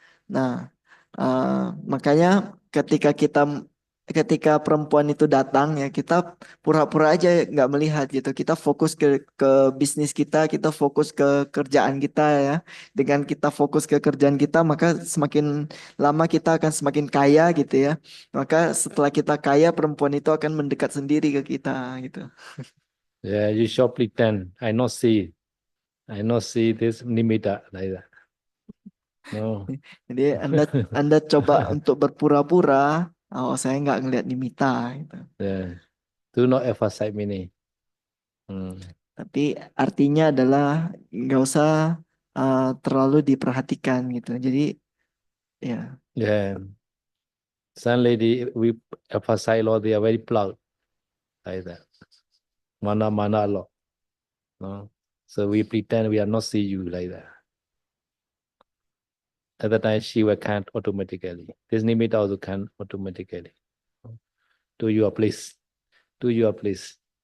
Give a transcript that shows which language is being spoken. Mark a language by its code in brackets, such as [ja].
[id] Nah, makanya ketika perempuan itu datang ya kita pura-pura aja nggak melihat gitu. Kita fokus ke bisnis kita fokus ke kerjaan kita ya. Dengan kita fokus ke kerjaan kita, maka semakin lama kita akan semakin kaya gitu ya. Maka setelah kita kaya, perempuan itu akan mendekat sendiri ke kita gitu. [en] Yeah, you should pretend. I not see this nimitta like that. No. [id] Jadi Anda coba untuk berpura-pura, oh saya nggak ngelihat Nimita gitu. [en] Yeah. Do not emphasize meaning. Hmm. [id] Tapi artinya adalah nggak usah terlalu diperhatikan gitu. Jadi ya, [en] Yeah. Some lady we emphasize a lot, they are very proud like that. Mana a lot. No. So we pretend we are not see you like that. At the time she will count automatically. This nimitta also can automatically. To your place. To your place.